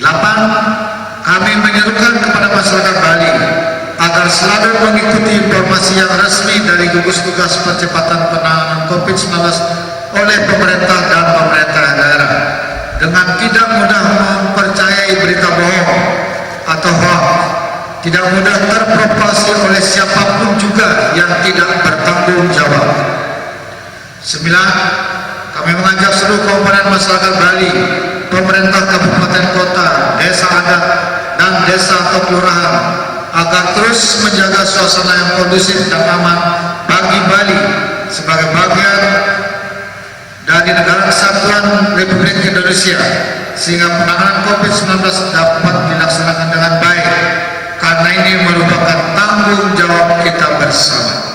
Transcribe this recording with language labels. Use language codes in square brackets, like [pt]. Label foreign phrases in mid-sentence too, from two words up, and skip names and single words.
[id] Kami menyerukan kepada masyarakat Bali agar selalu mengikuti informasi yang resmi dari gugus tugas percepatan penanganan COVID-19 oleh pemerintah dan pemerintah daerah, dengan tidak mudah mempercayai berita bohong atau hoax, tidak mudah terprovokasi oleh siapapun juga yang tidak bertanggung jawab. 9. Kami mengajak seluruh komponen masyarakat Bali, pemerintah kabupaten kota, desa adat, dan desa atau kelurahan agar terus menjaga suasana yang kondusif dan aman bagi Bali sebagai bagian dari negara kesatuan Republik Indonesia, sehingga penanganan COVID-19 dapat dilaksanakan dengan baik, karena ini merupakan tanggung jawab kita bersama.